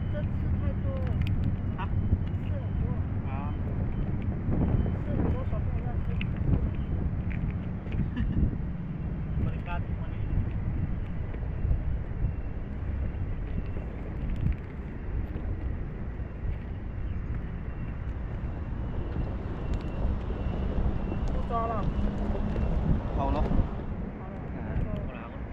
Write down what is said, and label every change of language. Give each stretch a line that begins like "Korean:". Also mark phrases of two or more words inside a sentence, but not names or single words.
Chinese: 这吃太多了， Ha? 吃很多， Ah. 吃很多小朋友要吃。
Filipino: Balikat mo na yun.
Chinese: 不抓了， Paulo. 好了，